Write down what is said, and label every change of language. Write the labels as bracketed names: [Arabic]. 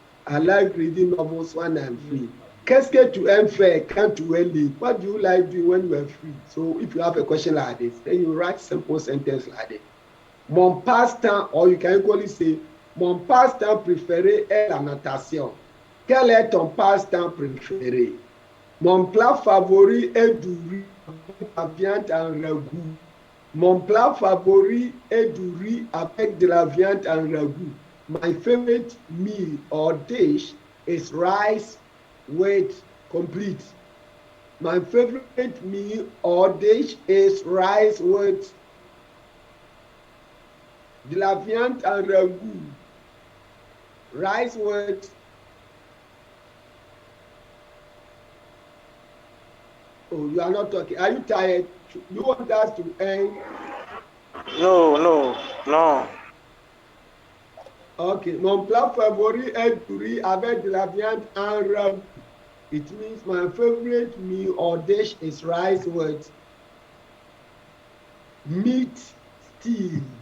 [English] I like reading novels when I'm free. [French] Qu'est-ce que tu aimes faire quand tu es libre? [English] What do you like doing when you are free? So if you have a question like this, then you write simple sentence like this. [French] Mon passe-temps, [English] or you can equally say, [French] mon passe-temps préféré est la natation. Quel est ton passe-temps préféré? Mon plat favori est du riz avec la viande en ragoût. Mon plat favori est du riz avec de la viande en ragoût. [English] My favorite meal or dish is rice with complete. My favorite meal or dish is rice with [French] de la viande en ragoût. [English] Rice with oh, you are not talking. Are you tired? You want us to end? No. Ok. [French] Mon plat favori est du riz avec de la viande en ragoût. [English] It means my favorite meal or dish is rice with meat stew.